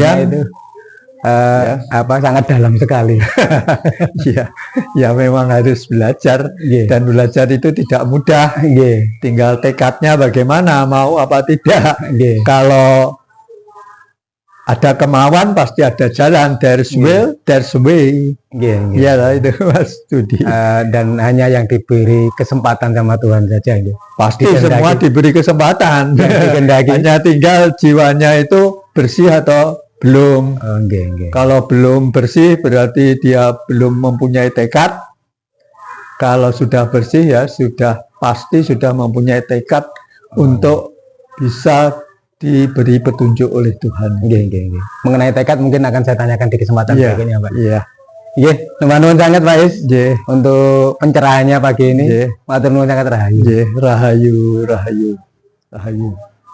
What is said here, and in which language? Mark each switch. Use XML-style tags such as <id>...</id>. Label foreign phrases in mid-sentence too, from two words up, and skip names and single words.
<id>karena itu sangat dalam sekali. Ya, ya memang harus belajar, dan belajar itu tidak mudah. Tinggal tekadnya bagaimana, mau apa tidak. Kalau ada kemauan pasti ada jalan.</id> <en>There's will, there's way.</en> <id>Ya lah itu Mas Budi. Dan hanya yang diberi kesempatan sama Tuhan saja. Pasti semua diberi kesempatan. Hanya tinggal jiwanya itu bersih atau belum. Kalau belum bersih berarti dia belum mempunyai tekad. Kalau sudah bersih ya sudah pasti sudah mempunyai tekad untuk bisa diberi petunjuk oleh Tuhan. Mengenai tekad mungkin akan saya tanyakan di kesempatan berikutnya, Pak. Iya. Teman-teman sangat Pak Is untuk pencerahannya pagi ini.</id> <jv>Matur nuwun sangat rahayu. Rahayu, rahayu, rahayu.</jv>